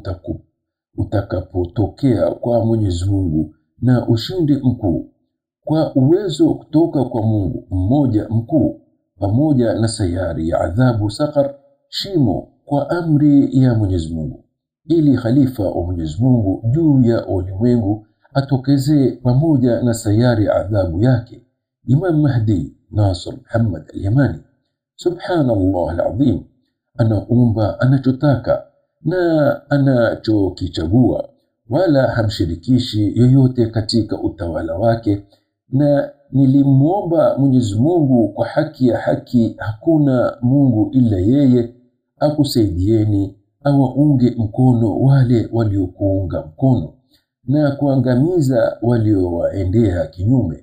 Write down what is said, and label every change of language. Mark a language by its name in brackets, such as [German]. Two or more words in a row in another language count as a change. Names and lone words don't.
[Swahili] utakapotokea kwa Mwenyezi Mungu, na ushindi mkuu kwa uwezo kutoka kwa Mungu mmoja mkuu, pamoja na sayari ya adhabu Sakar, shimo kwa amri ya Mwenyezi Mungu, ili khalifa wa Mwenyezi Mungu juu ya ulimwengu atokezee pamoja na sayari adhabu yake Imam Mahdi Nasr Muhammad al-Yamani. [Arabic] سبحان الله العظيم, [Swahili] anaumba anachotaka na anachokichagua, wala hamshirikishi yoyote katika utawala wake. Na nilimuomba Mwenyezi Mungu kwa haki ya haki, hakuna Mungu ila yeye, akusaidieni awaunge mkono wale waliokuunga mkono na kuangamiza waliowaendea kinyume.